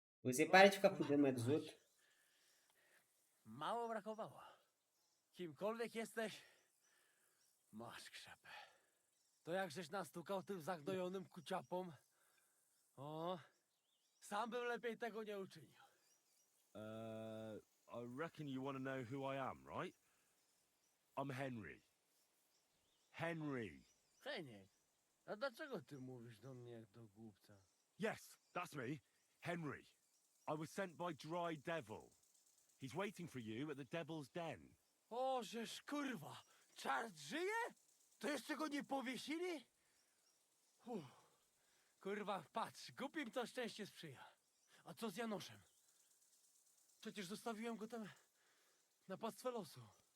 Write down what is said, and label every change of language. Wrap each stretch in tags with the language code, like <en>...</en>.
<pt>Você para de ficar fudendo mais dos outros.</pt> <pl>Mało brakowało. Kimkolwiek jesteś, masz krzepę. To jak żeś nastukał tym zagnojonym kuciapom? O, sam bym lepiej tego nie uczynił.</pl> <en>I reckon you want to know who I am, right? I'm Henry. Henry.</en> <pl>Heniek, a dlaczego ty mówisz do mnie jak do głupca?</pl> <en>Yes, that's me. Henry. I was sent by Dry Devil. He's waiting for you at the Devil's Den.</en> <pl>O, żeż kurwa, czart żyje? To jeszcze go nie powiesili? Kurwa, patrz, głupim to szczęście sprzyja. A co z Janoszem? Przecież zostawiłem go tam na pastwę losu.</pl>